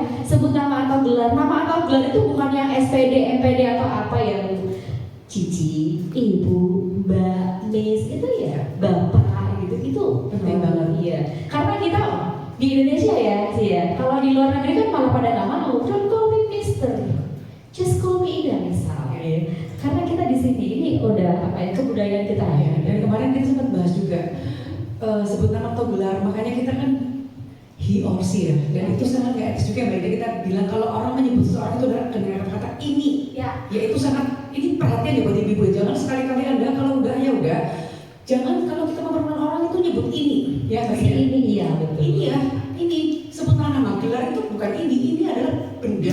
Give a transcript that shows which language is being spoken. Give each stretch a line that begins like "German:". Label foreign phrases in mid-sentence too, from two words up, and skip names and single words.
Indonesian: Sebut nama atau gelar. Nama atau gelar itu bukan yang SPD, MPD atau apa yang Cici, Ibu, Mbak, Miss itu ya, Bapak gitu. Itu penting banget ya. Karena kita di Indonesia ya sih ya. Kalau di luar negeri kan malah pada nggak mau.
English: Don't call me Mister, just call me Ida misal.
Indonesian: Karena kita di sini ini udah kebudayaan kita ya. Dan kemarin kita sempat bahas juga sebut nama atau gelar. Makanya kita kan
English: he or she
Indonesian: ya. Dan itu sangat nggak etis juga. Mbak Ida, kita bilang kalau orang menyebut seseorang itu adalah dengan kata-kata ini. Ya itu sangat ini perhatian ya buat ibu-ibu. Jangan sekali-kali Anda kalau udah ya udah. Jangan kalau kita memperkenalkan orang itu nyebut ini. Ya Pasti ini iya betul. Ini ya, ini sebut nama gelar itu bukan ini adalah benda.